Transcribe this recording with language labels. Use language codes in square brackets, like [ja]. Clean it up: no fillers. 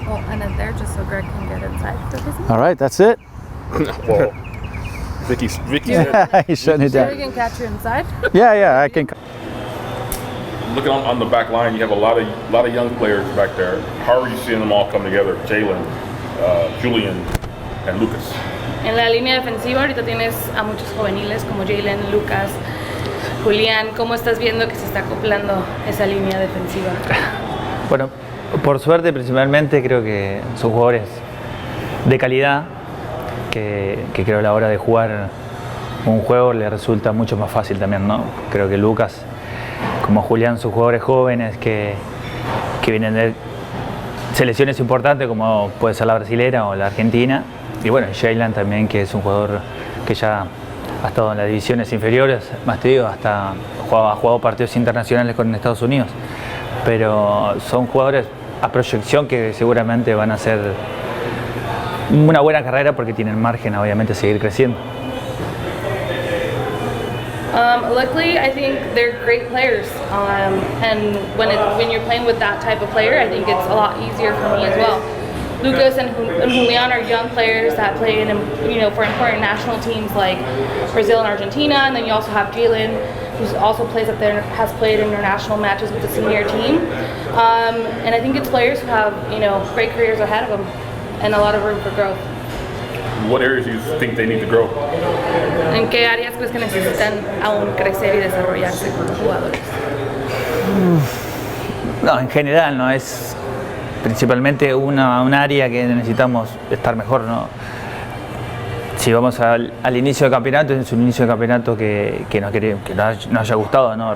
[en] Well, and then there, just so Greg can get inside the business. All right, that's it. Well, Vicky He's shutting it So we can catch you inside. Yeah, I can. looking on the back line, you have a lot of young players back there. How are you seeing them all come together? Jalen, Julian, and Lucas. [es] En la línea defensiva ahorita tienes a muchos juveniles como Jalen, Lucas, Julián. ¿Cómo estás viendo que se está acoplando esa línea defensiva? Bueno, por suerte principalmente creo que son jugadores de calidad que creo a la hora de jugar un juego le resulta mucho más fácil también, ¿no? Creo que Lucas, como Julián, son jugadores jóvenes que vienen de selecciones importantes como puede ser la brasilera o la argentina. Y bueno, Jalen también, que es un jugador que ya ha estado en las divisiones inferiores, más te digo, hasta ha jugado partidos internacionales con Estados Unidos. Pero son jugadores a proyección que seguramente van a hacer una buena carrera porque tienen margen, obviamente, a seguir creciendo. [en] Luckily, I think they're great players, and when you're playing with that type of player, I think it's a lot easier for me as well. Lucas and Julian are young players that play in, for important national teams like Brazil and Argentina, and then you also have Jalen, who also plays up there, has played international matches with the senior team, and I think it's players who have great careers ahead of them and a lot of room for growth. What areas do you think they need to grow? [es] ¿En qué áreas crees que necesitan aún crecer y desarrollarse como jugadores? No, en general, no es principalmente un área que necesitamos estar mejor, ¿no? Si vamos al inicio del campeonato, es un inicio de campeonato que nos haya gustado, ¿no?